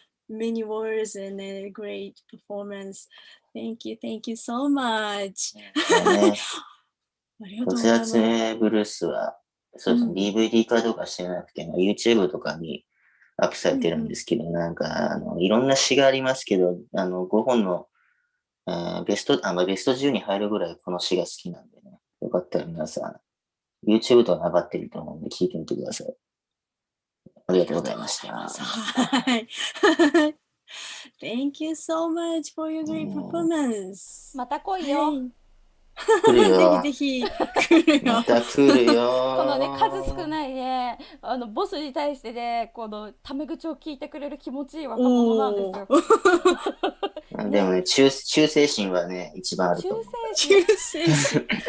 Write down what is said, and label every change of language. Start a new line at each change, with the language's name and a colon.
English: Many words and a great performance. Thank you so much.
Japanese: 突発ブルースは、そうですね、DVD 化とかしてなくて、YouTube とかにアップされてるんですけど、いろんな詩がありますけど、5本の、ベスト10に入るぐらいこの詩が好きなんでね、よかったら皆さん、YouTube とか上がってると思うんで聞いてみてください。ありがとうございました。はい。
English: Thank you so much for your great performance.
Japanese: また来いよ。来るよ。ぜひ来るよ。また来るよ。このね、数少ないね、ボスに対してね、このタメ口を聞いてくれる気持ちいい若者なんですよ。でもね、忠誠心はね、一番あると思う。忠誠心。